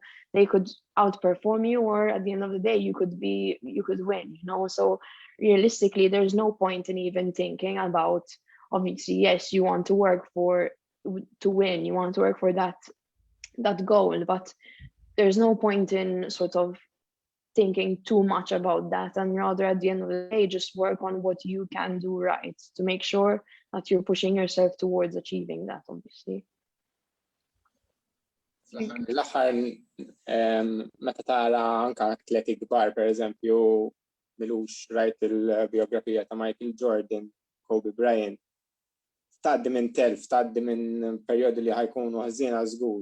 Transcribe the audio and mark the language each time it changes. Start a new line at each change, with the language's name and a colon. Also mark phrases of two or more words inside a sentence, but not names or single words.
English: They could outperform you, or at the end of the day, you could win, So realistically, there's no point in even thinking about, obviously, yes, you want to work to win, you want to work for that goal, but there's no point in sort of thinking too much about that, and rather at the end of the day just work on what you can do right to make sure that you're pushing yourself towards achieving that, obviously.
Maltese: L-aħħar meta tara anke atleti kbar, pereżempju, milux rajt il-biografija ta' Michael Jordan, Kobe Bryant, tgħaddi minn telf, tgħaddi minn perjodu li ħajkunu ħażina żgur.